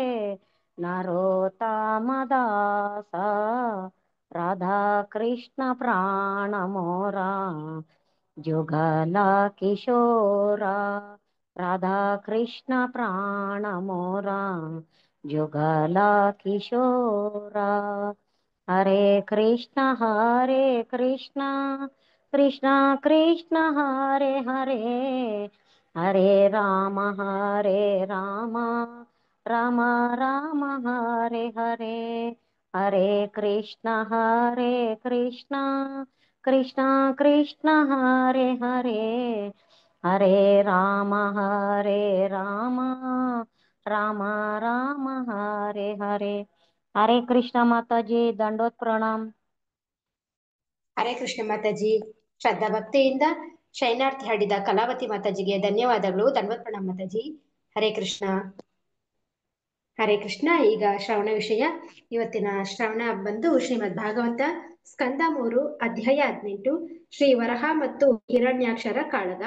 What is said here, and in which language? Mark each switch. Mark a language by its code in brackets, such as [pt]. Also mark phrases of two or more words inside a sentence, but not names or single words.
[bn] নরোত্তমদাস রাধা কৃষ্ণ প্রাণ মোর যুগল কিশোর রাধা কৃষ্ণ প্রাণ মোর যুগল কিশোর হরে কৃষ্ণ [sa] ಕೃಷ್ಣ ಕೃಷ್ಣ ಹರೇ ಹರೇ ಹರೇ ರಾಮ ರಾಮ ರಾಮ ಹರೇ ಹರೇ ಹರೇ ಕೃಷ್ಣ ಕೃಷ್ಣ ಕೃಷ್ಣ ಹರೇ ಹರೇ ಹರೇ ರಾಮ ರಾಮ ರಾಮ ರಾಮ ಹರೇ ಹರೇ ಹರೇ ಕೃಷ್ಣ [kn] ಮಾತಾಜಿ ದಂಡೋತ್ ಪ್ರಣಾಮ್. ಹರೇ ಕೃಷ್ಣ ಮಾತಾಜಿ. ಶ್ರದ್ಧಾ ಭಕ್ತಿಯಿಂದ ಶೈನಾರ್ಥಿ ಹಾಡಿದ ಕಲಾವತಿ ಮಾತಾಜಿಗೆ ಧನ್ಯವಾದಗಳು. ದಂಡೋತ್ ಪ್ರಣಾಮ್ ಮಾತಾಜಿ. ಹರೇ ಕೃಷ್ಣ. ಹರೇ ಕೃಷ್ಣ. ಈಗ ಶ್ರವಣ ವಿಷಯ. ಇವತ್ತಿನ ಶ್ರವಣ ಬಂದು ಶ್ರೀಮದ್ ಭಾಗವತ ಸ್ಕಂದ 3 ಅಧ್ಯಾಯ 18 ಶ್ರೀ ವರಹ ಮತ್ತು ಹಿರಣ್ಯಾಕ್ಷರ ಕಾಳಗ.